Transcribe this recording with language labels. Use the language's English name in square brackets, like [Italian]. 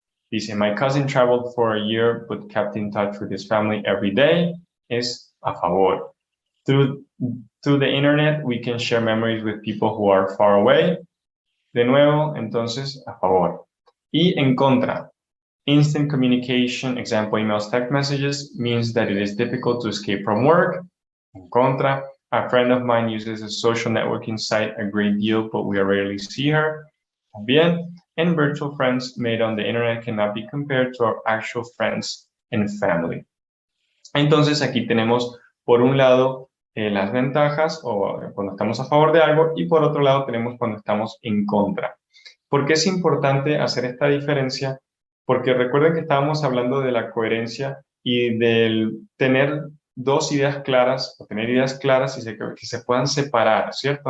[Spanish] Dice, [English] my cousin traveled for a year but kept in touch with his family every day. [Spanish] Es a favor. [English] Through the internet, we can share memories with people who are far away. [Spanish] De nuevo, entonces, a favor. Y en contra. [English] Instant communication, example, emails, text messages, means that it is difficult to escape from work. [Spanish] En contra. [English] A friend of mine uses a social networking site a great deal, but we rarely see her. [Spanish] Bien. [English] And virtual friends made on the internet cannot be compared to our actual friends and family. [Spanish] Entonces, aquí tenemos, por un lado, las ventajas o cuando estamos a favor de algo y por otro lado tenemos cuando estamos en contra. ¿Por qué es importante hacer esta diferencia? Porque recuerden que estábamos hablando de la coherencia y del tener dos ideas claras o tener ideas claras y que se puedan separar, ¿cierto?